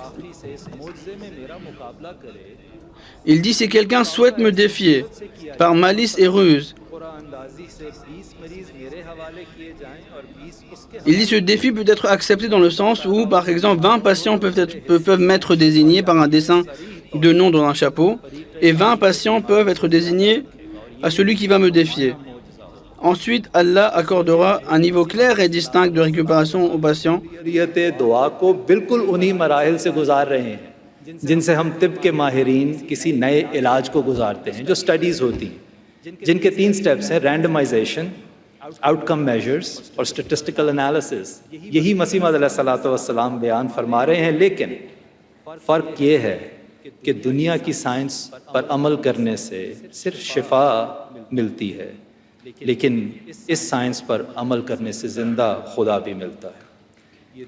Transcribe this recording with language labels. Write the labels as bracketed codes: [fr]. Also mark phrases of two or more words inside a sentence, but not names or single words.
[fr] Il dit, si quelqu'un souhaite me défier par malice et ruse, il dit, ce défi peut être accepté dans le sens où, par exemple, 20 patients peuvent m'être désignés par un dessin de nom dans un chapeau, et 20 patients peuvent être désignés à celui qui va me défier. Ensuite, Allah accordera un niveau clair et distinct de récupération aux patients. [ur] شریعت دعا کو بالکل انہی مراحل سے گزار رہے ہیں جن سے ہم طب کے ماہرین کسی نئے علاج کو گزارتے ہیں، جو سٹڈیز ہوتی ہیں، جن کے 3 سٹیپس ہیں: رینڈمائزیشن، [en] outcome measures [ur] اور [en] statistical analysis. [ur] یہی مسیح موعود [ar] علیہ الصلوۃ والسلام [ur] بیان فرما رہے ہیں، لیکن فرق یہ ہے کہ دنیا کی سائنس پر عمل کرنے سے صرف شفا ملتی ہے، لیکن اس سائنس پر عمل کرنے سے زندہ خدا بھی ملتا ہے۔